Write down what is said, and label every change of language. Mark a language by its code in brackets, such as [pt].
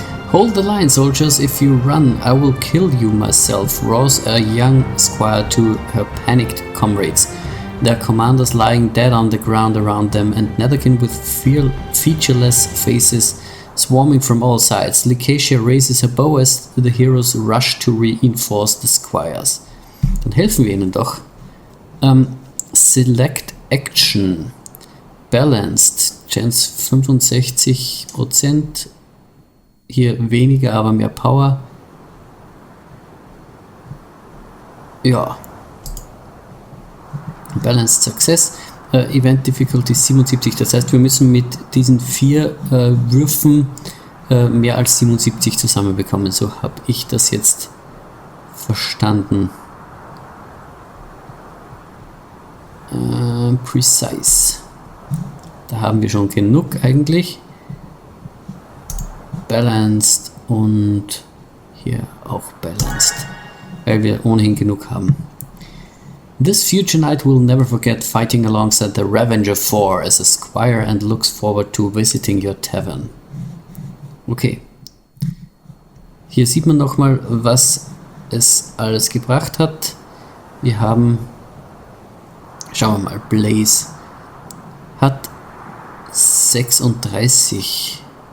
[en] Hold the line, soldiers. If you run, I will kill you myself, roars a young squire to her panicked comrades. Their commanders lying dead on the ground around them, and netherkin with featureless faces swarming from all sides. Lucasia raises her bow as the heroes rush to reinforce the squires. [de] Dann helfen wir ihnen doch. [en] Select Action. [de] Balanced. Chance 65%. Hier weniger, aber mehr Power. Ja. [en] Balanced Success. Event Difficulty 77. [de] Das heißt, wir müssen mit diesen 4 Würfen mehr als 77 zusammenbekommen. So habe ich das jetzt verstanden. Precise. Da haben wir schon genug eigentlich. Balanced und hier auch Balanced, weil wir ohnehin genug haben. [en] This future knight will never forget fighting alongside the Ravager 4 as a squire and looks forward to visiting your tavern. Okay. [de] Hier sieht man nochmal, was es alles gebracht hat. Wir haben, schauen wir mal, Blaze hat 36.